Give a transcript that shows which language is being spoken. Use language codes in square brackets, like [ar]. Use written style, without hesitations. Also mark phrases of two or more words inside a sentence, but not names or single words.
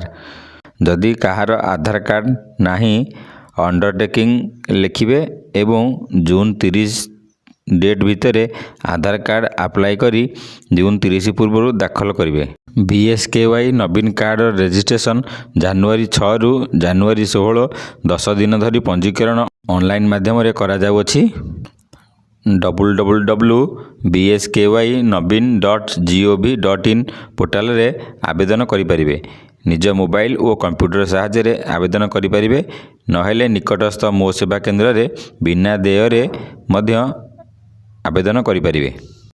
[or] ଯଦି କାହାର ଆଧାର କାର୍ଡ଼ ନାହିଁ, ଅଣ୍ଡରଟେକିଂ ଲେଖିବେ ଏବଂ ଜୁନ୍ 30 ଡେଟ୍ ଭିତରେ ଆଧାର କାର୍ଡ଼ ଆପ୍ଲାଏ କରି ଜୁନ୍ 30 ପୂର୍ବରୁ ଦାଖଲ କରିବେ। BSKY ନବୀନ କାର୍ଡ଼ ରେଜିଷ୍ଟ୍ରେସନ ଜାନୁଆରୀ 6ରୁ ଜାନୁଆରୀ 16 10 ଦିନ ଧରି ପଞ୍ଜୀକରଣ ଅନଲାଇନ୍ ମାଧ୍ୟମରେ କରାଯାଉଅଛି। www.bsky-navin.gov.in ପୋର୍ଟାଲରେ ଆବେଦନ କରିପାରିବେ। ନିଜ ମୋବାଇଲ ଓ କମ୍ପ୍ୟୁଟର ସାହାଯ୍ୟରେ ଆବେଦନ କରିପାରିବେ। ନହେଲେ ନିକଟସ୍ଥ ମୋ ସେବା କେନ୍ଦ୍ରରେ ବିନା ଦେୟରେ ମଧ୍ୟ ଆବେଦନ କରିପାରିବେ।